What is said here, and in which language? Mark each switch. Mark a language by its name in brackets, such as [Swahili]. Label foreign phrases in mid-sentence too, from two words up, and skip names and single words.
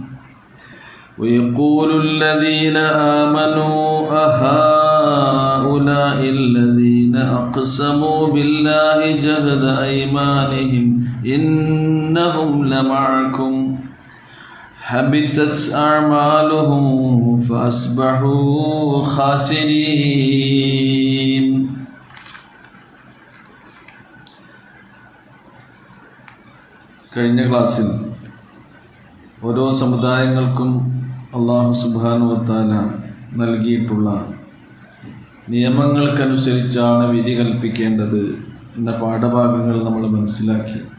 [Arabic] ويقول الذين آمنوا أهؤلاء الذين أقسموا بالله جهد أيمانهم إنهم لمعكم حبطت أعمالهم فأصبحوا خاسرين. [Malayalam] കഴിഞ്ഞ ക്ലാസ്സിൽ ഓരോ സമുദായങ്ങൾക്കും അല്ലാഹു [Arabic] سبحانه وتعالى [Malayalam] നൽകിയിട്ടുള്ള നിയമങ്ങൾക്കനുസരിച്ചാണ് വിധി കൽപ്പിക്കേണ്ടത് എന്ന പാഠഭാഗങ്ങൾ നമ്മൾ മനസ്സിലാക്കി.